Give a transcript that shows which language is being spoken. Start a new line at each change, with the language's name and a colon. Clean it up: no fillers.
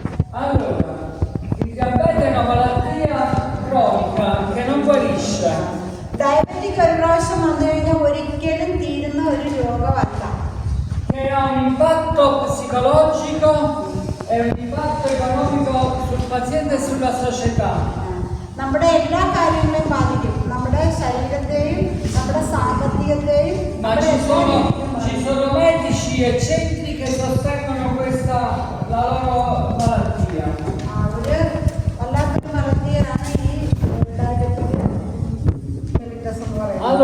Italian: Allora, il diabete è una malattia cronica che non guarisce.
Malayalam: Diabetic ഒരു പ്രാവശ്യം വന്നു കഴിഞ്ഞാൽ ഒരിക്കലും തീരുന്ന ഒരു രോഗമല്ല.
Italian: Che ha un impatto psicologico e un impatto economico sul paziente e sulla società.
Malayalam: നമ്മുടെ എല്ലാ കാര്യങ്ങളെയും ബാധിക്കും. നമ്മുടെ ശരീരത്തെയും നമ്മുടെ സാമ്പത്തികത്തെയും.
Italian: Ma ci sono medici e centri che sostengono la loro malattia.
Malayalam: ഒരു വല്ലാത്തൊരു മലത്തിയാണ് ഈ ഡയബറ്റിക് മെലിറ്റസ് എന്ന് പറയുന്നത്.